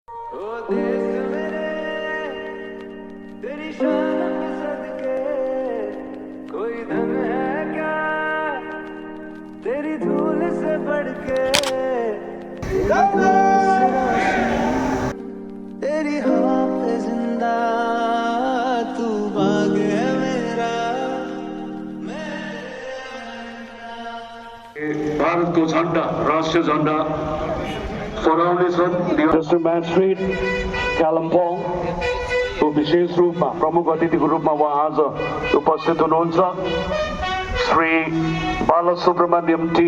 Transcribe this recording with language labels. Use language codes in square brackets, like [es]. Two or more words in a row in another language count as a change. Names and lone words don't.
[hi] ओ देश मेरे तेरी शान में सदके कोई धन है क्या तेरी धूल से बढ़ के तेरी हवा पे जिंदा तू बाग है मेरा [ne] भारत को झंडा राष्ट्रीय झंडा फहराउने छन्। [en] District Magistrate [ne] कालिम्पोङ को विशेष रूपमा प्रमुख अतिथिको रूपमा उहाँ आज उपस्थित हुनुहुन्छ। श्री बालसुब्रमण्यम टी